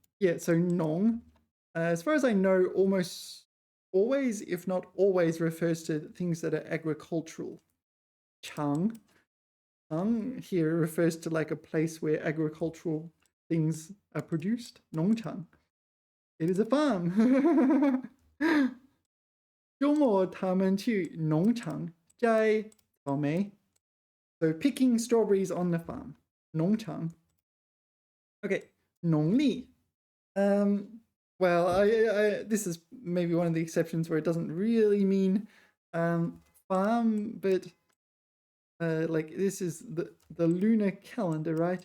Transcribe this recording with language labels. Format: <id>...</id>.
<en>Yeah, so 农, as far as I know, almost always, if not always, refers to things that are agricultural. 场 here refers to like a place where agricultural things are produced. 农场.It is a farm.</en> <zh>周末他们去农场摘草莓.</zh> <en>So picking strawberries on the farm.</en> <zh>农场.Okay, 农历.</zh> <en>Well, this is maybe one of the exceptions where it doesn't really mean farm, but like this is the lunar calendar, right?</en>